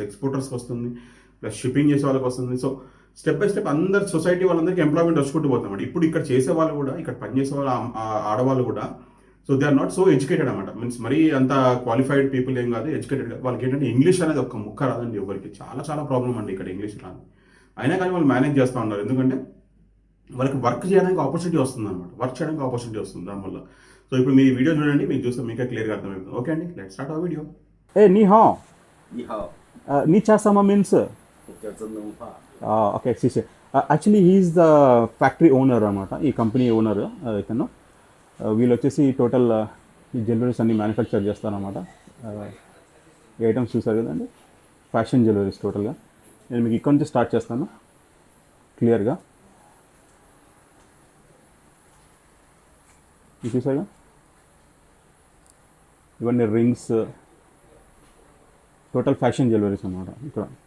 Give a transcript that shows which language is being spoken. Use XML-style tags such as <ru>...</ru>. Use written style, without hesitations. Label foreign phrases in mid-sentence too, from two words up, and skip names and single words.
<te>ఎక్స్పోర్టర్స్కి వస్తుంది ప్లస్ షిప్పింగ్ చేసే వాళ్ళకి వస్తుంది సో</te> <en>step by step</en> <te>అందరు సొసైటీ వాళ్ళందరికీ ఎంప్లాయ్మెంట్ వచ్చుకుంటూ పోతాం ఇప్పుడు ఇక్కడ చేసే వాళ్ళు కూడా ఇక్కడ పనిచేసే వాళ్ళు ఆడవాళ్ళు కూడా</te> <en>so they are not so educated</en> <te>అనమాట మీన్స్ మరీ అంత</te> <en>qualified people</en> <te>ఏం కాదు ఎడ్యుకేటెడ్ వాళ్ళకి ఏంటంటే ఇంగ్లీష్ అనేది ఒక ముక్క రాదండి ఎవరికి చాలా చాలా ప్రాబ్లం అండి ఇక్కడ ఇంగ్లీష్ రాదు అయినా కానీ వాళ్ళు మేనేజ్ చేస్తూ ఉన్నారు ఎందుకంటే వాళ్ళకి వర్క్ చేయడానికి ఆపర్చునిటీ వస్తుంది అనమాట వర్క్ చేయడానికి ఆపర్చునిటీ వస్తుంది దానివల్ల సో ఇప్పుడు మీ వీడియో చూడండి మీకు చూస్తే మీకే క్లియర్గా అర్థమవుతుంది ఓకే అండి</te> <en>let's start</en> <te>ఆ వీడియో</te> <zh>你好你好，</zh> <te>నీ చేస్తామా మీన్స్</te> <zh>我叫曾东化。</zh> <en>okay CC actually he is the factory owner</en> <te>అనమాట ఈ</te> <en>company owner</en> <te>ఇతను వీళ్ళు వచ్చేసి టోటల్ ఈ జ్యువెలరీస్ అన్ని మ్యానుఫ్యాక్చర్ చేస్తారనమాట ఈ ఐటమ్స్ చూసారు కదండి</te> <en>fashion jewelleries</en> <te>టోటల్గా నేను మీకు ఇక్కడ నుంచి స్టార్ట్ చేస్తాను క్లియర్గా ఇది చూసారుగా ఇవన్నీ రింగ్స్</te> <en>total fashion jewelleries</en> <te>అనమాట ఇక్కడ</te>